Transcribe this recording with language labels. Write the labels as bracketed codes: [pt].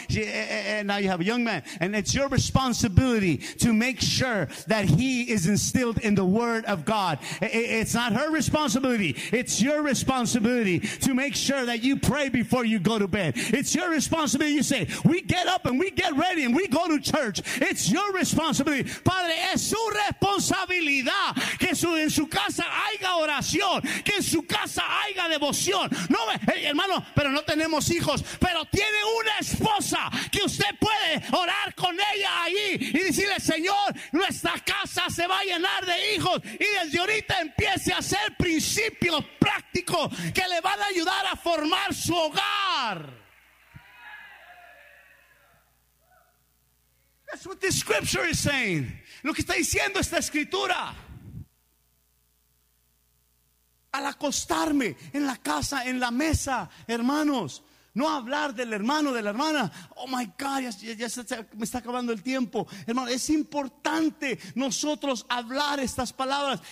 [en] And now you have a young man. And it's your responsibility to make sure that he is instilled in the Word of God. It's not her responsibility. It's your responsibility to make sure that you pray before you go to bed. It's your responsibility. You say, we get up and we get ready and we go to church. It's your responsibility. [es] Padre, es su responsabilidad que en su casa haya oración, que en su casa haya devoción. No, hey, hermano, pero no tenemos hijos, pero tiene una esposa que usted puede orar con ella ahí y decirle, Señor, nuestra casa se va a llenar de hijos, y desde ahorita empiece a hacer principios prácticos que le van a ayudar a formar su hogar. [en] That's what this scripture is saying. [es] Lo que está diciendo esta escritura. Al acostarme en la casa, en la mesa, hermanos, no hablar del hermano, de la hermana. [en] Oh my God, [es] ya me está acabando el tiempo. Hermano, es importante nosotros hablar estas palabras.